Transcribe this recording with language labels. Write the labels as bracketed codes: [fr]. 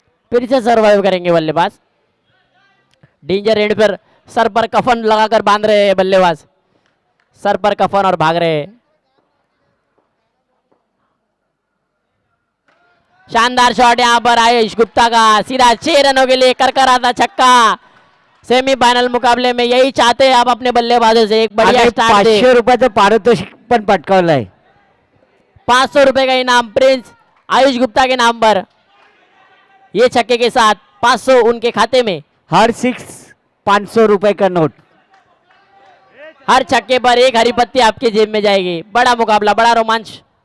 [hi] फिर से सर्वाइव करेंगे बल्लेबाज। डेंजर एंड पर सर पर कफन लगाकर बांध रहे हैं बल्लेबाज, सर पर कफन और भाग रहे हैं। शानदार शॉट यहां पर आयुष गुप्ता का, सीधा 6 रनों के लिए करकराता छक्का। सेमीफायनल मुकाबले में यही चाहते हैं आप अपने बल्लेबाजों से, एक बढ़िया [mr] आणि [hi] स्टार्ट दे। [mr] 500 रुपयाचं पारितोषिक पण पटकावलंय. [hi] 500 रुपए का इनाम प्रिंस आयुष गुप्ता के नाम पर। ये छक्के के साथ 500 उनके खाते में। हर 6 500 रुपए का नोट. हर छक्के पर एक हरी पत्ती आपके जेब में जाएगी। बड़ा मुकाबला, बड़ा रोमांच।